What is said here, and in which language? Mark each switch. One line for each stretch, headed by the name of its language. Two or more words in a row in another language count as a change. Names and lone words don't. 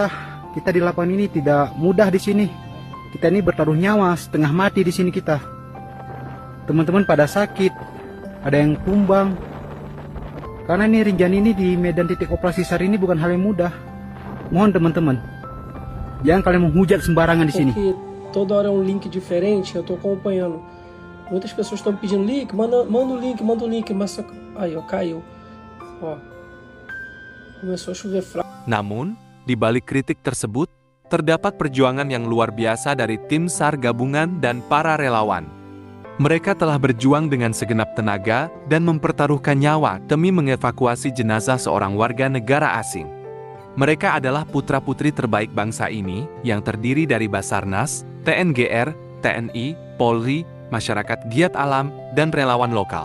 Indonesian: Kita di lapangan ini tidak mudah di sini. Kita ini bertaruh nyawa, setengah mati di sini kita. Teman-teman pada sakit, ada yang tumbang. Karena ini Rinjani ini di medan titik operasi SAR ini bukan hal yang mudah. Mohon teman-teman, jangan kalian menghujat sembarangan di sini.
Portuguese: Porque toda hora é um link diferente, eu tô acompanhando. Muitas pessoas estão pedindo link, manda o link, mas aí ó, caiu. Ó. Começou a chover fraco.
Indonesian: Namun, di balik kritik tersebut, terdapat perjuangan yang luar biasa dari Tim SAR gabungan dan para relawan. Mereka telah berjuang dengan segenap tenaga dan mempertaruhkan nyawa demi mengevakuasi jenazah seorang warga negara asing. Mereka adalah putra-putri terbaik bangsa ini yang terdiri dari Basarnas, TNGR, TNI, Polri, masyarakat giat alam, dan relawan lokal.